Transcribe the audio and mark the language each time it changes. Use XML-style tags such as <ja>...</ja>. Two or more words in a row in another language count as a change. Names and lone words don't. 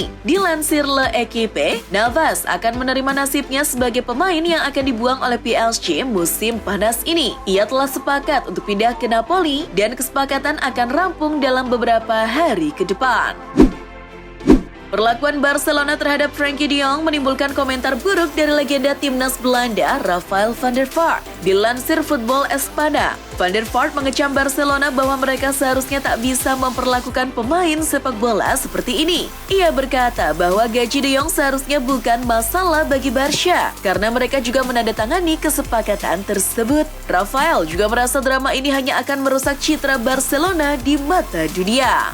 <id>Dilansir Le Equipe, Navas akan menerima nasibnya sebagai pemain yang akan dibuang oleh PSG musim panas ini. Ia telah sepakat untuk pindah ke Napoli dan kesepakatan akan rampung dalam beberapa hari ke depan. Perlakuan Barcelona terhadap Frenkie de Jong menimbulkan komentar buruk dari legenda timnas Belanda, Rafael van der Vaart. Dilansir Football Espana, Van der Vaart mengecam Barcelona bahwa mereka seharusnya tak bisa memperlakukan pemain sepak bola seperti ini. Ia berkata bahwa gaji de Jong seharusnya bukan masalah bagi Barca, karena mereka juga menandatangani kesepakatan tersebut. Rafael juga merasa drama ini hanya akan merusak citra Barcelona di mata dunia.</id>